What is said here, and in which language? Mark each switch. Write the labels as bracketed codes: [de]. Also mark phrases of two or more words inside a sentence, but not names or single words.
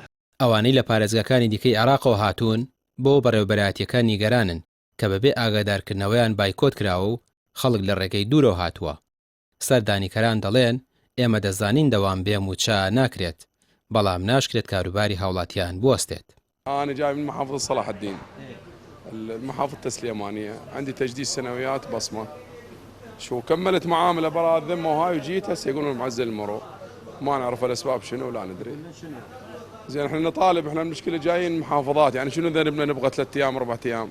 [ckb] ئەوانەی لە پارێزگاکانی دیکەی عێراقەوە هاتوون بۆ بەڕێوەبەرایەتیەکان نیگەرانن کە بەبێ ئاگادارکردنەوەیان بایکۆت کراوە و خەڵک لە ڕێگەی دوورەوە هاتووە. سەردانیکەران دەڵێن ئێمە دەزانین دەوام بێ موچە ناکرێت، بەڵام ناشکرێت کاروباری هاوڵاتیان بوەستێت. [ar] أنا جاي من محافظة صلاح الدين المحافظة السليمانية، عندي تجديد سنويات بصمة. شو كملت معاملة براء الذمة وهاي وجيت هسه يقولون معزل المرور، ما نعرف الأسباب شنو ولا ندري. زين احنا نطالب، احنا المشكلة جايين محافظات، يعني شنو ذنبنا نبغى 3 أيام 4 أيام؟